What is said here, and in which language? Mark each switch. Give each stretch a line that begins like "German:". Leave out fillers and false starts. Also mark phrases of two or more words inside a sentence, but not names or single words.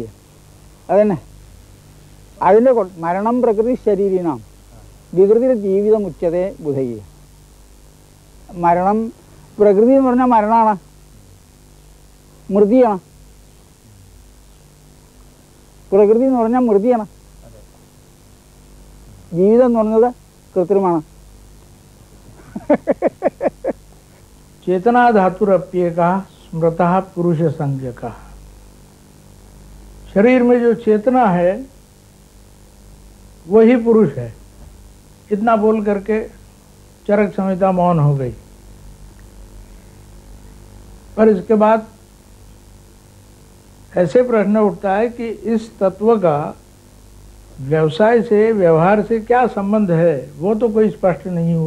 Malayalam: അതന്നെ അതിൻ്റെ
Sanskrit: മരണം പ്രകൃതി ശരീരിനാം വികൃതിർ ജീവിതമുച്യതേ ബുധയ്യ.
Malayalam: മരണം പ്രകൃതി എന്ന് പറഞ്ഞാൽ മരണമാണ്, മൃതിയാണ്. പ്രകൃതി എന്ന് പറഞ്ഞാൽ മൃതിയാണ്, ജീവിതം എന്ന് പറഞ്ഞത് കൃത്രിമാണ്.
Sanskrit: चेतना धातुरप्येका स्मृतः पुरुष संज्ञका।
Hindi: शरीर में जो चेतना है वही पुरुष है। इतना बोल करके चरक संहिता मौन हो गई। पर इसके बाद ऐसे प्रश्न उठता है कि इस तत्व का व्यवसाय से, व्यवहार से क्या संबंध है, वो तो कोई स्पष्ट नहीं हुआ।